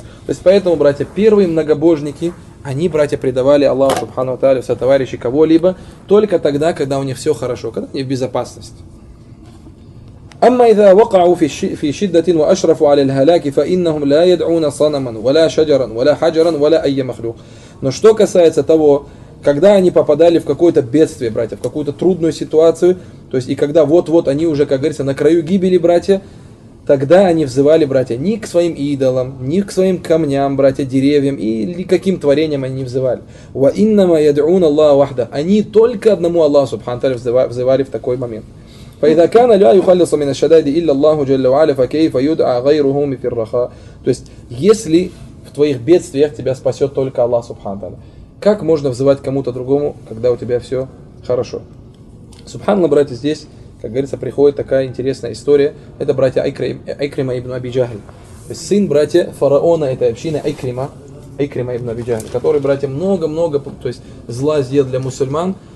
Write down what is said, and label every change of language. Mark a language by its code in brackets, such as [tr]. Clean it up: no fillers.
[ru] То есть, поэтому, братья, первые многобожники, они, братья, предавали Аллаху Субхану ва Тааля сотоварищи кого-либо только тогда, когда у них все хорошо, когда они в безопасности. [ar] أما إذا وقعوا في شدة وأشرفوا على الهلاك فإنهم لا يدعون صنما ولا شجرا ولا حجرا ولا أي مخلوق. [ru] Но что касается того, когда они попадали в какое-то бедствие, братья, в какую-то трудную ситуацию, то есть и когда вот-вот они уже, как говорится, на краю гибели, братья, тогда они взывали, братья, ни к своим идолам, ни к своим камням, братья, деревьям, или каким творениям они не взывали. [ar] وإنما يدعون الله وحده. [ru] Они только одному Аллаху Субхану Тааля взывали в такой момент. [ar] فإذا كان لا يخلص من الشدائد إلا الله جل وعلا فكيف يدعى غيره في الرخاء. [ru] То есть если в твоих бедствиях тебя спасет только Аллах Субхану Тааля, как можно взывать кому-то другому, когда у тебя все хорошо? Субханаллах, братья, здесь, как говорится, приходит такая интересная история. Это братья Айкрима ибн Аби Джахль. То есть сын, братья, фараона этой общины Айкрима, Айкрима ибн Аби Джахль, который, братья, много-много, то есть зла сделал для мусульман.